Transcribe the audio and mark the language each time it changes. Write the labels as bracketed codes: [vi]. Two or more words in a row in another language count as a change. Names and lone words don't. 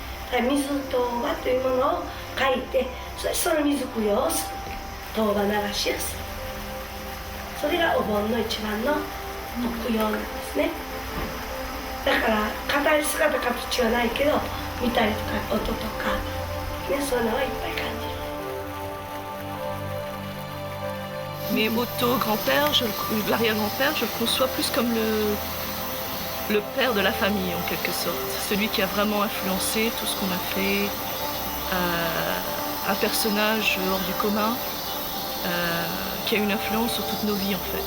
[ja] 水当場というものを書いて、その水供養をする、当場流しをする。それがお盆の一番の供養なんですね。だから姿形はないけど見たりとか音とか、ね、そういうのをいっぱい感じる。 [fr] Mais Otto-grand-père, l'arrière-grand-père, je le conçois plus comme le père de la famille en quelque sorte. Celui qui a vraiment influencé tout ce qu'on a fait. Un personnage hors du commun qui a une influence sur toutes nos vies en fait.